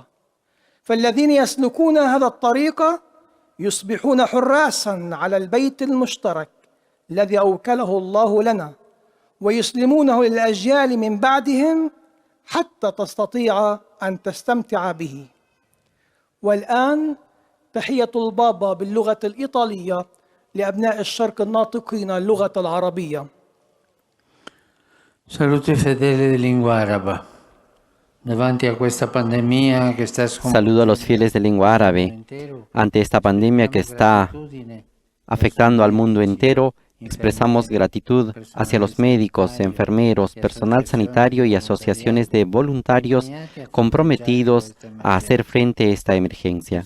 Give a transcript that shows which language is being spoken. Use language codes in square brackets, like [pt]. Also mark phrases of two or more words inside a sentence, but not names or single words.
[ar] فالذين يسلكون هذا الطريق يصبحون حراسا على البيت المشترك الذي أوكله الله لنا، ويسلمونه للأجيال من بعدهم حتى تستطيع أن تستمتع به. والآن تحية البابا باللغة الإيطالية لأبناء الشرق الناطقين اللغة العربية. [it] Saluto i fedeli di lingua araba. Davanti a questa pandemia che sta [es] Saludo a los fieles de lengua árabe. Ante esta pandemia que está afectando al mundo entero, expresamos gratitud hacia los médicos, enfermeros, personal sanitario y asociaciones de voluntarios comprometidos a hacer frente a esta emergencia.